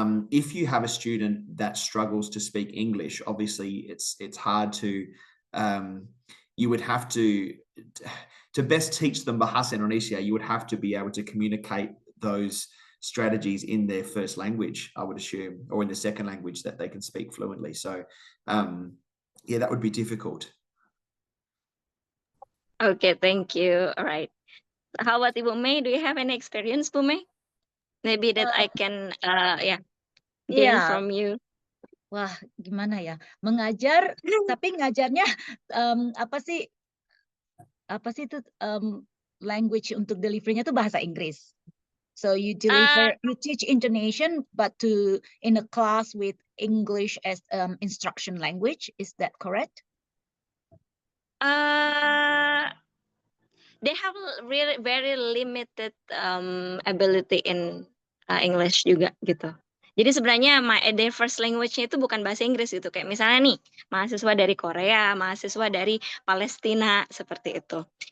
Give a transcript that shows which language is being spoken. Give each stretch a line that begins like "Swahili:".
English: If you have a student that struggles to speak English, obviously it's hard to, you would have to best teach them Bahasa Indonesia, you would have to be able to communicate those strategies in their first language, I would assume, or in the second language that they can speak fluently. So yeah, that would be difficult. Okay, thank you. All right. How about Ibu May? Do you have any experience, Bu May? Maybe that I can gain from you.
Indonesian: Wah, gimana ya? Mengajar, tapi ngajarnya apa sih itu language untuk delivery-nya itu bahasa Inggris.
English: So you teach Indonesian, but in a class with English as instruction language. Is that correct? They have really very limited ability in English
Indonesian: juga gitu. Jadi sebenarnya
English: their first language-nya
Indonesian: itu bukan bahasa Inggris gitu. Kayak misalnya nih, mahasiswa dari Korea, mahasiswa dari Palestina, seperti itu.